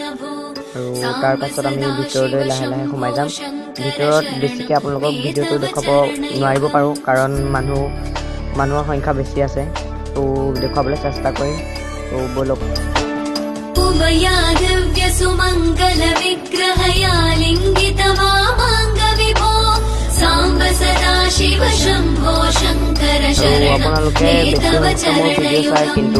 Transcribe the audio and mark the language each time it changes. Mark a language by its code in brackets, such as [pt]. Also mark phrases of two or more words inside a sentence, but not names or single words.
[as] আৰু তাৰ পাছত আমি ভিতৰলৈ লাহে লাহে সোমাই যাম ভিতৰত বেছিকৈ আপোনালোকক ভিডিঅ'টো দেখাব নোৱাৰিব পাৰোঁ কাৰণ মানুহৰ সংখ্যা বেছি আছে তো দেখাবলৈ চেষ্টা কৰিম তো বলক [sa] সুমঙ্গল বিগ্রহয়া লিঙ্গিত মামাঙ্গ বিভো सांब सदा शिव शंभो शंकर शरणं [as] আপোনালোকে বেছি মোৰ ভিডিঅ' চাই কিন্তু